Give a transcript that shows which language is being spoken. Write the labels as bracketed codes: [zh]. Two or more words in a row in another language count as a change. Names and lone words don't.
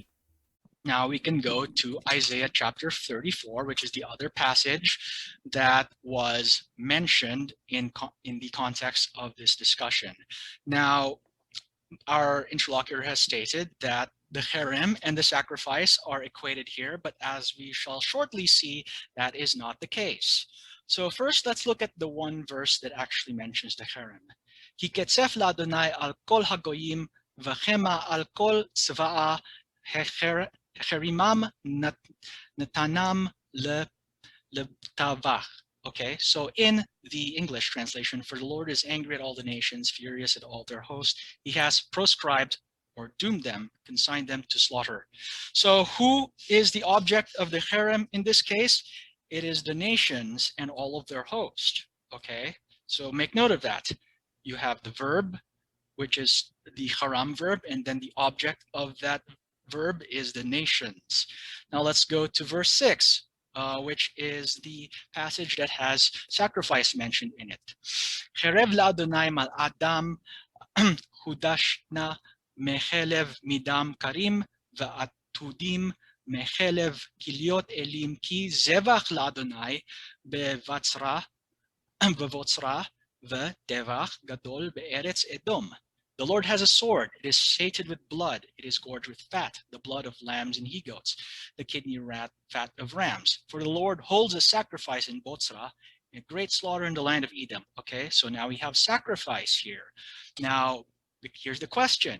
[en] Now we can go to Isaiah chapter 34, which is the other passage that was mentioned in the context of this discussion. Now, our interlocutor has stated that the herem and the sacrifice are equated here, but as we shall shortly see, that is not the case. So first, let's look at the one verse that actually mentions the herem. [he] כי קצף ליהוה על כל הגוים וחמה על כל צבאם החרימם נתנם לטבח. [en] Okay, so in the English translation, for the Lord is angry at all the nations, furious at all their hosts. He has proscribed or doomed them, consigned them to slaughter. So who is the object of the herem in this case? It is the nations and all of their hosts. Okay, so make note of that. You have the verb, which is the haram verb, and then the object of that verb is the nations. Now let's go to verse 6. Which is the passage that has sacrifice mentioned in it. [he] חרב ליהוה מלאה דם הדשנה מחלב מדם כרים ועתודים מחלב כליות אילים כי זבח ליהוה בבצרה וטבח גדול בארץ אדום. [en] The Lord has a sword. It is sated with blood. It is gorged with fat, the blood of lambs and he-goats, the kidney fat of rams. For the Lord holds a sacrifice in Botzra, a great slaughter in the land of Edom. Okay, so now we have sacrifice here. Now, here's the question.